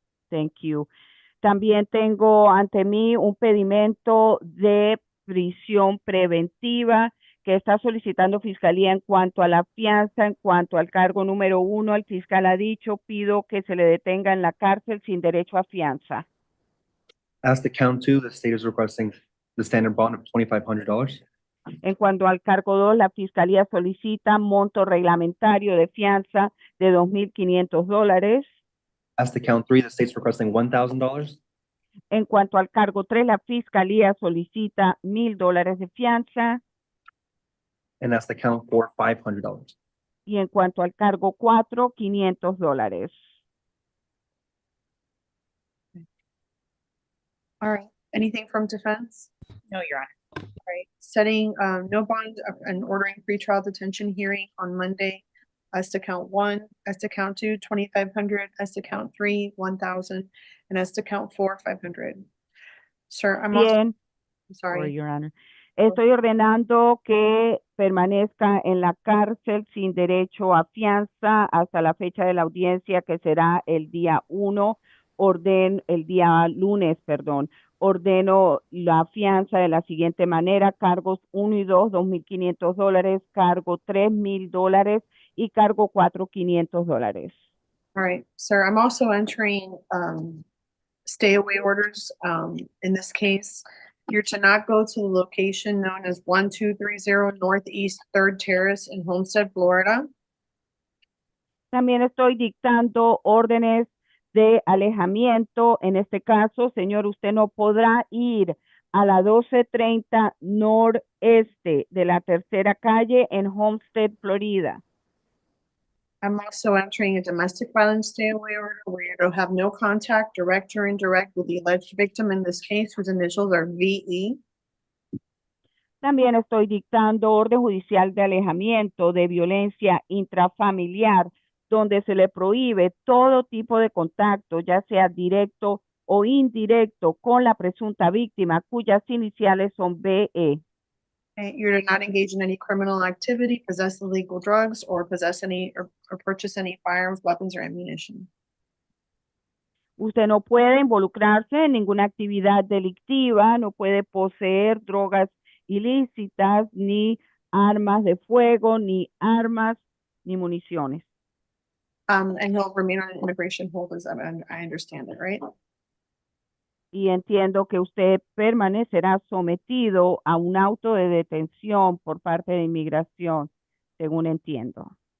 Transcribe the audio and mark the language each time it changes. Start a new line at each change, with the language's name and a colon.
English: Thank you.
Spanish: También tengo ante mí un pedimento de prisión preventiva que está solicitando Fiscalía en cuanto a la fianza, en cuanto al cargo número 1. El fiscal ha dicho, pido que se le detenga en la cárcel sin derecho a fianza.
English: As to count two, the state is requesting the standard bond of $2,500.
Spanish: En cuanto al cargo 2, la Fiscalía solicita monto reglamentario de fianza de $2,500.
English: As to count three, the state's requesting $1,000.
Spanish: En cuanto al cargo 3, la Fiscalía solicita $1,000 de fianza.
English: And as to count four, $500.
Spanish: Y en cuanto al cargo 4, $500.
English: All right, anything from defense? No, Your Honor. All right, setting no bond and ordering pretrial detention hearing on Monday as to count 1, as to count 2, $2,500, as to count 3, $1,000, and as to count 4, $500. Sir, I'm also,
Spanish: Bien.
English: I'm sorry. Your Honor.
Spanish: Estoy ordenando que permanezca en la cárcel sin derecho a fianza hasta la fecha de la audiencia, que será el día 1, el día lunes, perdón. Ordeno la fianza de la siguiente manera: cargos 1 y 2, $2,500, cargo 3, $1,000 y cargo 4, $500.
English: All right, sir, I'm also entering stay away orders. In this case, you're to not go to the location known as 1230 Northeast 3rd Terrace in Homestead, Florida.
Spanish: También estoy dictando órdenes de alejamiento. En este caso, señor, usted no podrá ir a la 1230 noreste de la 3ª calle en Homestead, Florida.
English: I'm also entering a domestic violence stay away order where you're to have no contact, direct or indirect, with the alleged victim in this case, whose initials are VE.
Spanish: También estoy dictando orden judicial de alejamiento de violencia intrafamiliar, donde se le prohíbe todo tipo de contacto, ya sea directo o indirecto, con la presunta víctima, cuyas iniciales son BE.
English: Okay, you're to not engage in any criminal activity, possess illegal drugs, or possess any or purchase any firearms, weapons, or ammunition.
Spanish: Usted no puede involucrarse en ninguna actividad delictiva, no puede poseer drogas ilícitas, ni armas de fuego, ni armas, ni municiones.
English: And he'll remain on an immigration hold, as I understand it, right?
Spanish: Y entiendo que usted permanecerá sometido a un auto de detención por parte de inmigración, según entiendo.